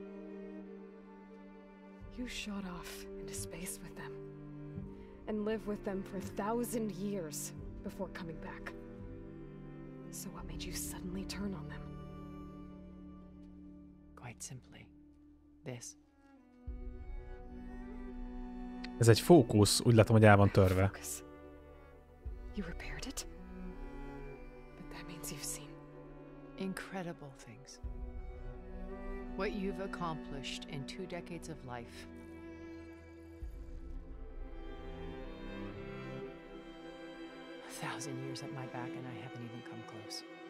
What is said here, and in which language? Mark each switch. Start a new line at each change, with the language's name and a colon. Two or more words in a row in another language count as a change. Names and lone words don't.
English: You shot off into space with them, and lived with them for 1,000 years before coming back. So what made you suddenly turn on them? Quite simply, this.
Hungarian: Ez egy fókusz, úgy látom, hogy el van törve.
English: Focus. You repaired it? But that means you've seen Incredible things. What you've accomplished in 2 decades of life. A 1,000 years at my back and I haven't even come close.